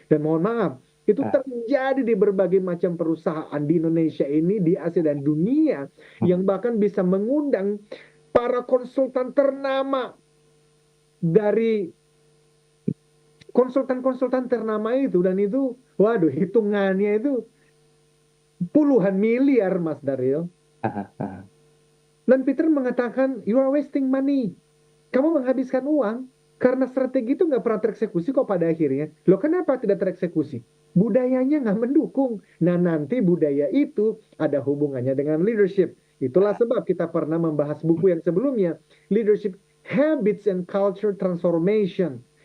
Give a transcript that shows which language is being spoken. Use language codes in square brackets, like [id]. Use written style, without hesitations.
[id] Dan mohon maaf, itu terjadi di berbagai macam perusahaan di Indonesia ini, di Asia dan dunia, yang bahkan bisa mengundang para konsultan ternama dari konsultan-konsultan ternama itu, dan itu, waduh, hitungannya itu puluhan miliar, Mas Daryl. Dan Peter mengatakan, [en] you are wasting money. [id] Kamu menghabiskan uang karena strategi itu nggak pernah tereksekusi kok pada akhirnya. Loh, kenapa tidak tereksekusi? Budayanya nggak mendukung. Nah, nanti budaya itu ada hubungannya dengan leadership. Itulah sebab kita pernah membahas buku yang sebelumnya, Leadership Habits and Culture Transformation.